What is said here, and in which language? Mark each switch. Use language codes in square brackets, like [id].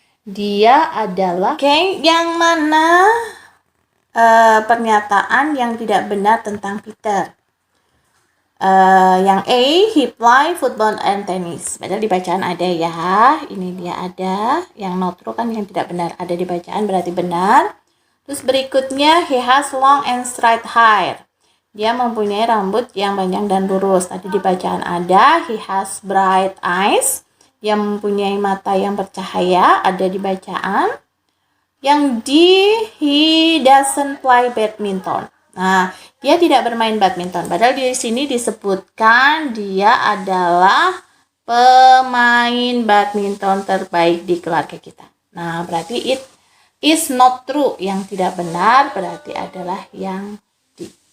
[id] Dia adalah yang mana pernyataan yang tidak benar tentang Peter. Yang A, [en] he play football and tennis. [id] Padahal di bacaan ada ya. Ini dia ada. Yang [en] not true [id] kan yang tidak benar. Ada di bacaan berarti benar. Terus berikutnya, [en] he has long and straight hair. [id] Dia mempunyai rambut yang panjang dan lurus. Tadi di bacaan ada, [en] he has bright eyes. [id] Dia mempunyai mata yang bercahaya. Ada di bacaan. Yang D, [en] he doesn't play badminton. [id] Nah, dia tidak bermain badminton. Padahal di sini disebutkan dia adalah pemain badminton terbaik di keluarga kita. Nah, berarti [en] it is not true. [id] Yang tidak benar berarti adalah yang D.